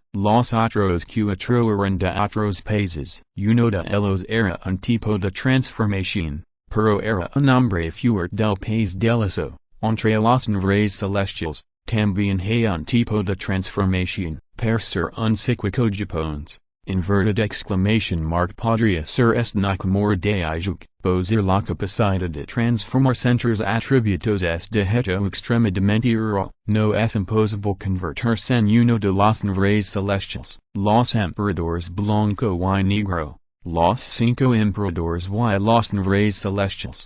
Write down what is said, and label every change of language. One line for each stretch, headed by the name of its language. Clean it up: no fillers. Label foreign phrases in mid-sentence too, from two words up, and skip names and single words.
Spanish: Los otros cuatro eran de otros países. Uno de ellos era un tipo de transformación, pero era un hombre fuerte del país del eso. Entre los niveles celestiales, también hay un tipo de transformación, per ser un psíquico japonés.
English: Inverted exclamation mark
Spanish: podría ser este Nakamura de Ijuk, poseer la capacidad de transformar centros atributos es de hecho extremadamente raro. No es imposible convertirse en uno de los niveles celestiales. Los emperadores blanco y negro. Los cinco emperadores y los niveles celestiales.